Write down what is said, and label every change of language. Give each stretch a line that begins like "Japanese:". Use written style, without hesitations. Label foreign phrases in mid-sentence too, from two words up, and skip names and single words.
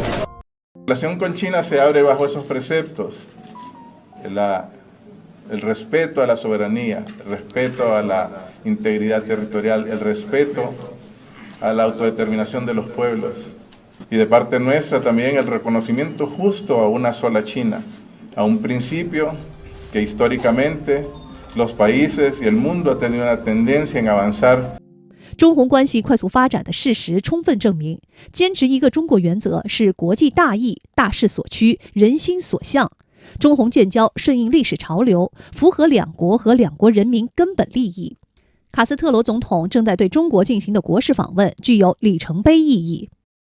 Spanish: La relación con China se abre bajo esos preceptos: el respeto a la soberanía, el respeto a la integridad territorial, el respeto a la autodeterminación de los pueblos. Y de parte nuestra también el reconocimiento justo a una sola China, a un principio que históricamente los países y el mundo ha tenido una tendencia en avanzar.
Chinese: 中红关系快速发展的事实充分证明，坚持一个中国原则是国际大义、大势所趋、人心所向。中红建交顺应历史潮流，符合两国和两国人民根本利益。卡斯特罗总统正在对中国进行的国事访问具有里程碑意义。